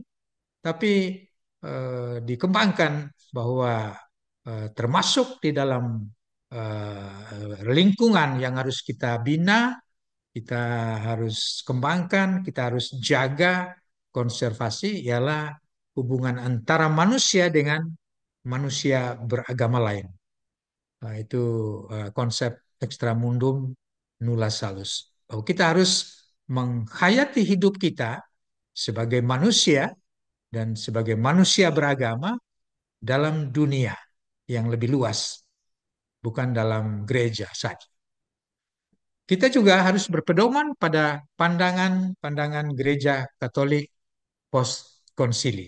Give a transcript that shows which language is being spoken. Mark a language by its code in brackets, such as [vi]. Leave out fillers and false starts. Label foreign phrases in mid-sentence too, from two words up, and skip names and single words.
[id] Tapi dikembangkan bahwa termasuk di dalam lingkungan yang harus kita bina, kita harus kembangkan, kita harus jaga, konservasi, ialah hubungan antara manusia dengan manusia beragama lain. Nah, itu konsep [la] extramundum nulla salus. [id] Bahwa kita harus menghayati hidup kita sebagai manusia dan sebagai manusia beragama dalam dunia yang lebih luas, bukan dalam gereja saja. Kita juga harus berpedoman pada pandangan-pandangan gereja Katolik post konsili.